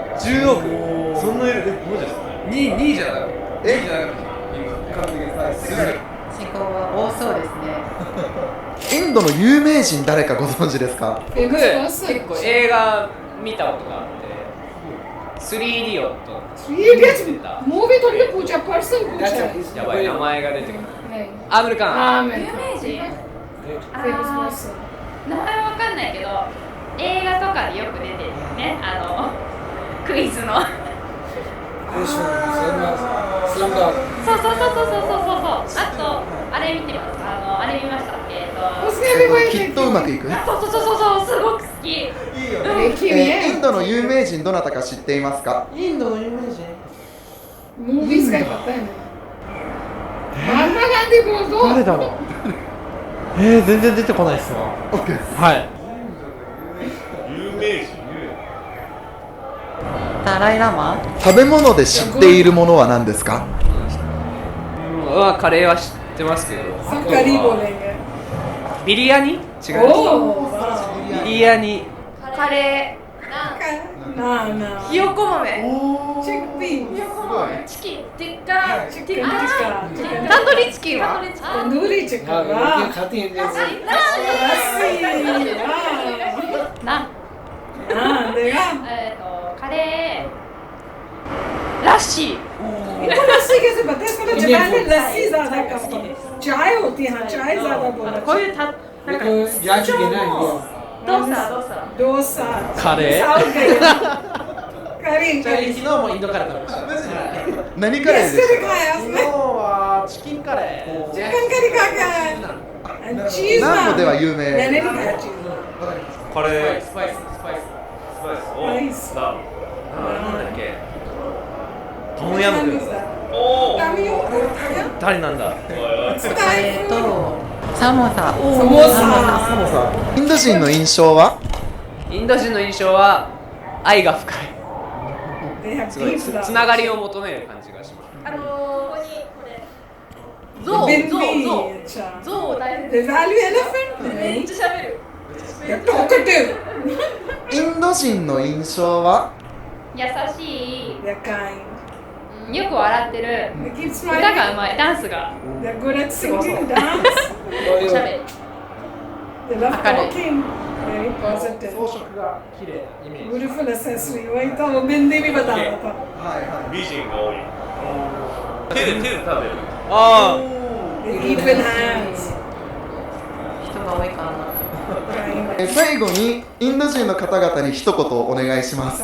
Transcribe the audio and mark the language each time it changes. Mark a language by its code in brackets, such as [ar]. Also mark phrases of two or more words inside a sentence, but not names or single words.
[ja] 10 億。そんないる？マジですか？ 2じゃなかった。え 2じゃなかった。すごい。人口は多そうですねインドの有名人誰かご存知ですか？僕 [en] Famous [ja] 結 [en] person. [ja] 構映画見たことがあって3イディオット [hi] Three idiots. Movie थोड़ी ना पूछा person पूछा. [ja] やばい名前が出てくる [hi] नहीं. [ja] アムルカーン [hi] हाँ मैं. [ja] 有名人 [en] Famous person. [ja] 名前わかんないけど、映画とかでよく出てるよね。クイズの。そうそうそうそうそう。あと、あれ見てます。あれ見ました。 [hi] उसने भी वही [ja] きっとうまくいく。そうそうそうそう、すごく好き。 [hi] देखी हुई है. [ja] インドの有名人どなたか知っていますか？インドの有名人 [hi] Movies का ही पता है ना. महात्मा गांधी बोल दो. [ja] 誰だろう全然出てこないっすわ OK です。はい有名人。ダライラマ食べ物で知っているものは何ですか？カレーは知ってますけど [hi] सब करीब बोलेंगे. [ja] ビリヤニ違う [hi] ओह. [ja] ビリヤニカレ [hi] ना ना. [ja] ー、ひよこ豆。 [en] Chickpea. [ja] チキン、ティッカ、 [en] Chicken tikka. Chicken [ja] タンドリーチキンは [hi] तंदूरी चिकन. वाह. खाती हैं लस्सी. वाह. [ja] な、 [hi] हाँ देखा. [ja] カレー、ラッシー。 [hi] इनको लस्सी कैसे पता है? इसको तो जापान में लस्सी ज्यादा कम है. चाय होती है हाँ चाय ज्यादा बोला. [ja] こういうなんか [hi] जा चुके ना इंडिया [ja] ドーサ。 [hi] डोसा. [ja] カレー [hi] साउथ गई. करी [ja] ちなみに昨日もインドカレー食べました。何カレーで [en] Yesterday [ja] したか [hi] खाया [ja] 昨日 [hi] उसने [ja] はチキンカレー。 [hi] चिकन करी खा के आया चीज [ja] 南部では有 [hi] मैंने [ja] 名 [hi] नहीं खाया चीज [ja] カレースパイス、スパイス。スパイスナイスさあなんだっけトムヤムクン [en] Tamiyo, Thailand? [ja] 誰なんだ [en] Thai food. [ja] サモサ。 [en] Samosa. [ja] インド人の印象はインド人の印象は愛が深い [en] They have [ja] すごい [en] deep love. [ja] つながりを求める感じがしますここにこれゾウ [en] Bindi. [ja] ゾウ [hi] अच्छा. [ja] ゾウを大切 [en] They value elephant? [ja] めっちゃ喋る [en] They're talkative. [ja] インド人の印象は優しい [en] They're kind. [ja] よく笑ってる [en] They keep [ja] 歌が [en] smiling. [ja] うまいダンスが [en] They're good at singing, dance. [ja] おしゃべり [en] They love [ja] 明るい [en] talking. Very positive. [ja] 装飾が綺麗イメージ。 [en] Beautiful accessory. [hi] वही तो वो बिंदी भी बता रहा था. [ja] 美人が多い手で食べるあ [en] They eat with hands. [ja] 人が多いかな。 [en] Kind. [ja] 最後にインド人の方々に一言お願いします